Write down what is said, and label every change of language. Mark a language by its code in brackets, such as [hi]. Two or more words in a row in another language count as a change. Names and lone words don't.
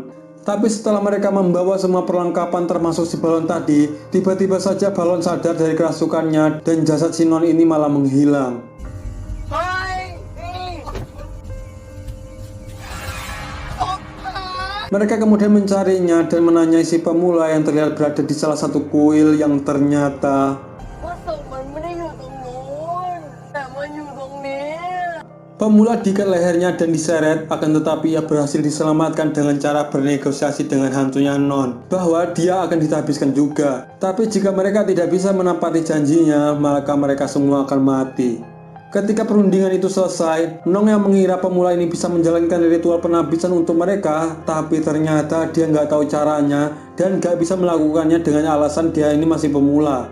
[id] Tapi setelah mereka membawa semua perlengkapan termasuk si Balon tadi, tiba-tiba saja Balon sadar dari kerasukannya dan jasad si Non ini malah menghilang. Mereka kemudian mencarinya dan menanyai si pemula yang terlihat berada di salah satu kuil yang ternyata [th] ว่าศพมันไม่ได้อยู่ตรงนู้นแต่มันอยู่ตรงนี้ [id] pemula diikat lehernya dan diseret, akan tetapi ia berhasil diselamatkan dengan cara bernegosiasi dengan hantunya Non bahwa dia akan ditahbiskan juga. Tapi jika mereka tidak bisa menepati janjinya, maka mereka semua akan mati. Ketika perundingan itu selesai, Nong yang mengira pemula ini bisa menjalankan ritual penabisan untuk mereka, tapi ternyata dia nggak tahu caranya dan nggak bisa melakukannya dengan alasan dia ini masih pemula.